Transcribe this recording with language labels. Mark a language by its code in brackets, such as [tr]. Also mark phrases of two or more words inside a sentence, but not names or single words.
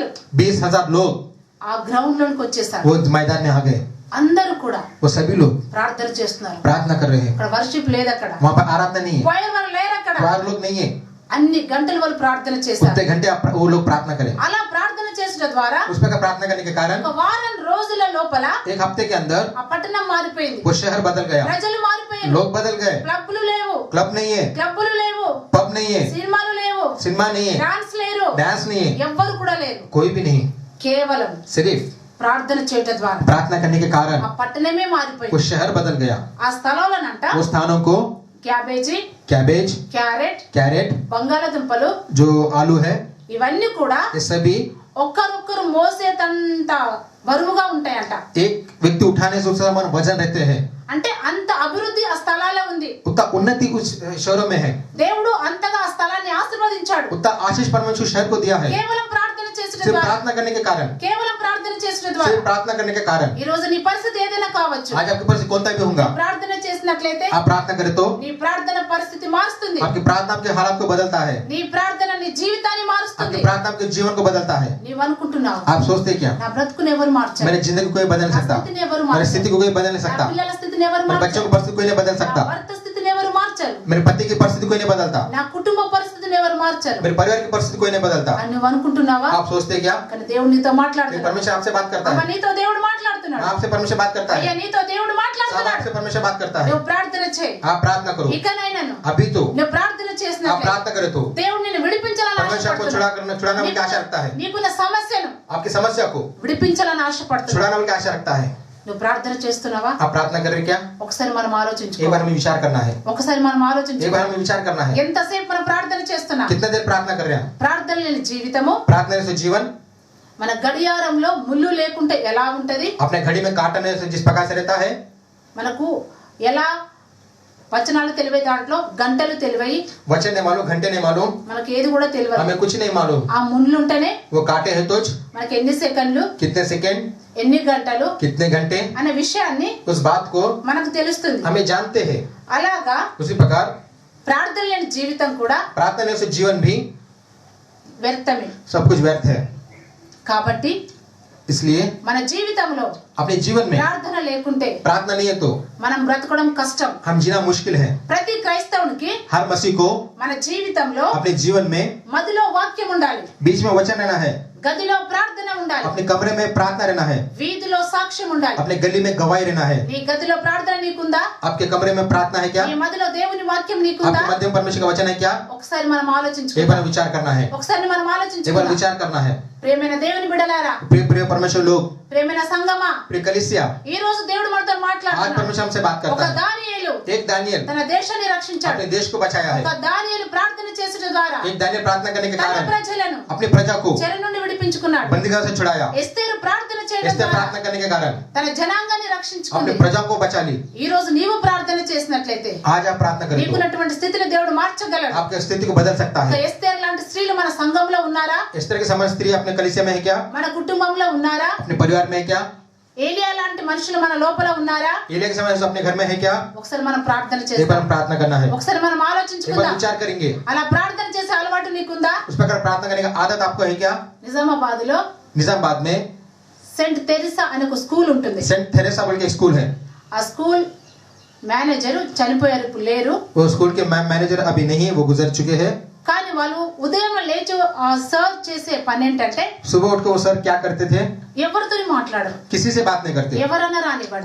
[hi] 20,000 लोग [te] ఆ గ్రౌండ్ లోకి వచ్చేసారు. [hi] वो मैदान में आ गए. [te] అందరూ కూడా [hi] वो सभी लोग [te] ప్రార్థన చేస్తున్నారు. [hi] प्रार्थना कर रहे हैं. [te] అక్కడ వర్షిప్ లేదు, అక్కడ [hi] वहाँ पर आराधना नहीं है, [te] choir వాళ్ళు లేరు, అక్కడ [hi] choir लोग नहीं है. [te] అన్ని గంటలు వాళ్ళు ప్రార్థన చేశారు. [hi] उतने घंटे वो लोग प्रार्थना करें. [te] అలా ప్రార్థన చేసడం ద్వారా [hi] उस पर प्रार्थना करने के कारण [te] ఒక వారం రోజుల లోపల [hi] 1 हफ्ते के अंदर [te] ఆ పట్టణం మారిపోయింది. [hi] वो शहर बदल गया, [te] ప్రజలు మారిపోయారు. [hi] लोग बदल गए. [te] క్లబ్లు లేవు, [hi] क्लब नहीं है, [te] క్లబ్లు లేవు, [hi] पब नहीं है, [te] సినిమాలు లేవు, [hi] सिनेमा नहीं है, [te] డాన్స్ లేరు, [hi] डांस नहीं है, [te] ఎవ్వరు కూడా లేరు. [hi] कोई भी नहीं. [te] కేవలం [hi] सिर्फ [te] ప్రార్థన చేయడం ద్వారా [hi] प्रार्थना करने के कारण [te] ఆ పట్టణమే మారిపోయింది. [hi] वो शहर बदल गया. [te] ఆ స్థలంలోనంట [hi] वो स्थानों को [te] క్యాబేజీ, [hi] कैबेज, [te] క్యారెట్, [hi] कैरेट, [te] బంగాళదుంపలు [hi] जो आलू है, [te] ఇవన్నీ కూడా [hi] ये सभी [te] ఒక్కరొక్కరు మోసేటంత బరువుగా ఉంటాయంట. [hi] एक व्यक्ति उठाने से उसका मन वजन रहते हैं. [te] అంటే అంత అభివృద్ధి ఆ స్థలాల్లో ఉంది. [hi] उतना उन्नति उस शहरों में है. [te] దేవుడు అంతగా ఆ స్థలాన్ని ఆశీర్వదించాడు. [hi] उतना आशीष परमेश्वर शहर को दिया है. [te] కేవలం ప్రార్థన చేసడం [hi] सिर्फ [te] ద్వారా, [hi] प्रार्थना करने के कारण, [te] కేవలం ప్రార్థన చేసడం ద్వారా. [hi] सिर्फ प्रार्थना करने के कारण. [te] ఈ రోజు నీ పరిస్థితి ఏదైనా కావచ్చు, [hi] आज आपके पास कौन सा भी होगा, [te] ప్రార్థన చేసినట్లయితే [hi] आप प्रार्थना करें तो [te] నీ ప్రార్థన పరిస్థితి మారుస్తుంది. [hi] आपकी प्रार्थना आपके हालात को बदलता है. [te] నీ ప్రార్థన నీ జీవితాన్ని మారుస్తుంది. [hi] आपकी प्रार्थना आपके जीवन को बदलता है. [te] నీవు అనుకుంటున్నావు, [hi] आप सोचते क्या, [te] నా బ్రతుకుని ఎవరు మార్చారు, [hi] मेरे जिंदगी को कोई बदल नहीं [te] నా [hi] सकता, [te] స్థితిని ఎవరు [hi] मेरी [te] మార్చారు, [hi] स्थिति को कोई बदल नहीं [te] నా [hi] सकता, [te] పిల్లల స్థితిని ఎవరు [hi] मेरे बच्चों [te] మార్చారు, [hi] की परिस्थिति कोई नहीं बदल [te] నా [hi] सकता, [te] భర్త స్థితిని ఎవరు మార్చారు, [hi] मेरे पति की परिस्थिति कोई नहीं बदलता, [te] నా కుటుంబ పరిస్థితిని ఎవరు మార్చారు [hi] मेरे परिवार की परिस्थिति कोई नहीं बदलता. [te] అని నువ్వు అనుకుంటున్నావా? [hi] आप सोचते क्या, [te] కానీ దేవుడు నీతో [hi] लेकिन [te] మాట్లాడుతున్నాడు. [hi] परमेश्वर आपसे बात करता [te] అమ్మ [hi] है, [te] నీతో దేవుడు మాట్లాడుతున్నాడు. [hi] आपसे परमेश्वर बात करता [te] అయ్యా [hi] है, [te] నీతో దేవుడు [hi] साहब [te] మాట్లాడుతున్నాడు. [hi] आपसे परमेश्वर बात करता है. [te] నువ్వు ప్రార్థన చేయి. [hi] आप प्रार्थना करो [te] ఇకనైనాను [hi] अभी तो, [te] నువ్వు ప్రార్థన [hi] आप [te] చేసినట్లయితే [hi] प्रार्थना करें तो [te] దేవుడు నిన్ను విడిపించాలని [hi] परमेश्वर आपको [te] ఆశపడుతున్నాడు. [hi] छुड़ाने की आशा रखता है. [te] నీకున్న సమస్యను [hi] आपकी समस्या को [te] విడిపించాలని ఆశపడుతున్నాడు. [hi] छुड़ाने की आशा रखता है. [te] నువ్వు ప్రార్థన చేస్తున్నావా? [hi] आप प्रार्थना कर रहे क्या, [te] ఒకసారి మనం [hi] एक बार [te] ఆలోచించుకో. [hi] हमें विचार करना है, [te] ఒకసారి మనం [hi] एक [te] ఆలోచించుకో. [hi] बार हमें विचार करना है. [te] ఎంతసేపు మనం ప్రార్థన చేస్తున్నా? [hi] कितने देर प्रार्थना कर रहे हैं. [te] ప్రార్థన లేని జీవితము [hi] प्रार्थना से जीवन [te] మన గడియారంలో ముళ్ళు లేకుంటే ఎలా ఉంటది? [hi] अपने घड़ी में काटने से जिस प्रकार से रहता है, [te] మనకు ఎలా వచనాలు తెలివై, దాంట్లో గంటలు తెలివై, [hi] वचन नहीं मालूम, घंटे नहीं मालूम, [te] మనకి ఏది కూడా తెలియదు. [hi] हमें कुछ नहीं मालूम. [te] ఆ ముళ్ళు ఉంటేనే [hi] वो काटे हैं तो [te] మనకి ఎన్ని సెకండ్లు, [hi] कितने सेकंड, [te] ఎన్ని గంటలు [hi] कितने घंटे, [te] అనే విషయాన్ని [hi] उस बात को [te] మనకు తెలుస్తుంది. [hi] हमें जानते हैं. [te] అలాగా [hi] उसी प्रकार [te] ప్రార్థన లేని జీవితం కూడా [hi] प्रार्थना से जीवन भी [te] వ్యర్థమే. [hi] सब कुछ व्यर्थ है. [te] కాబట్టి [hi] इसलिए [te] మన జీవితంలో [hi] अपने जीवन में [te] ప్రార్థన లేకుంటే [hi] प्रार्थना नहीं है तो [te] మనం బ్రతకడం కష్టం. [hi] हम जीना मुश्किल है. [te] ప్రతి క్రైస్తవునికి [hi] हर मसीह को [te] మన జీవితంలో [hi] अपने जीवन में [te] మదిలో వాక్యం ఉండాలి, [hi] बीच में वचन रहना है, [te] గదిలో ప్రార్థన ఉండాలి, [hi] अपने कमरे में प्रार्थना रहना है, [te] వీధిలో సాక్ష్యం ఉండాలి. [hi] अपने गली में गवाही रहना है. [te] నీ గదిలో ప్రార్థన నీకుందా? [hi] आपके कमरे में प्रार्थना है क्या, [te] నీ మదిలో దేవుని వాక్యం నీకుందా? [hi] आपके मध्य में परमेश्वर का वचन है क्या, [te] ఒకసారి మనం [hi] एक [te] ఆలోచించుకుందాం. [hi] बार विचार करना है, [te] ఒకసారి మనం [hi] एक बार [te] ఆలోచించుకుందాం. [hi] विचार करना है. [te] ప్రేమైన దేవుని బిడ్డలారా, [hi] प्रिय प्रिय परमेश्वर लोग, [te] ప్రేమైన సంగమా, [hi] प्रिय कलीसिया, [te] ఈ రోజు దేవుడు మనతో [hi] आज [te] మాట్లాడుతున్నాడు. [hi] परमेश्वर हमसे बात [te] ఒక [hi] करता है. [te] దానియేలు [hi] एक दानियल [te] తన దేశాన్ని రక్షించాడు. [hi] अपने देश को बचाया [te] ఒక [hi] है. [te] దానియేలు ప్రార్థన చేసట ద్వారా [hi] एक दानियल प्रार्थना करने के [te] తన [hi] कारण [te] ప్రజలను [hi] अपनी प्रजा को [te] చెర నుండి విడిపించుకున్నాడు. [hi] बंदीगृह से छुड़ाया. [te] ఎస్తేరు ప్రార్థన చేయడం [hi] इसने [te] ద్వారా [hi] प्रार्थना करने के कारण [te] తన జనాంగాన్ని [hi] अपने [te] రక్షించుకుంది. [hi] प्रजा को बचा ली. [te] ఈ రోజు నీవు ప్రార్థన చేసినట్లయితే [hi] आज आप प्रार्थना करें तो [te] నీకున్నటువంటి స్థితిని దేవుడు మార్చగలడు. [hi] आपकी स्थिति को बदल सकता [te] ఒక [hi] है. [te] ఎస్తేరు లాంటి స్త్రీలు మన సంఘంలో ఉన్నారా? [hi] इस तरह के समान स्त्री अपने कलीसिया में है क्या, [te] మన కుటుంబంలో ఉన్నారా? [hi] अपने परिवार में है क्या, [te] ఏలియా లాంటి మనుషులు మన లోపల ఉన్నారా? [hi] एलिया के समय अपने घर में है क्या, [te] ఒకసారి మనం ప్రార్థన [hi] एक बार [te] చేద్దాం. [hi] हम प्रार्थना करना है. [te] ఒకసారి మనం [hi] एक बार [te] ఆలోచించుకుందాం. [hi] विचार करेंगे. [te] అలా ప్రార్థన చేసే అలవాటు నీకుందా? [hi] उस प्रकार प्रार्थना करने का आदत आपको है क्या. [te] నిజామాబాద్ లో [hi] निजामाबाद में [te] సెంట్ తెరిసా అనే ఒక స్కూల్ ఉంటుంది. [hi] सेंट थेरेसा बोल के स्कूल है. [te] ఆ స్కూల్ మేనేజర్ చనిపోయారు, ఇప్పుడు లేరు. [hi] वो स्कूल के मैनेजर अभी नहीं है, वो गुजर चुके हैं. [te] కానీ వాళ్ళు ఉదయం లేచి సర్వ్ చేసే పని ఏంటంటే [hi] सुबह उठ के वो सर क्या करते थे, [te] ఎవరితో మాట్లాడరు. [hi] किसी से बात नहीं करते, [te] ఎవరన్నా రానివ్వండి,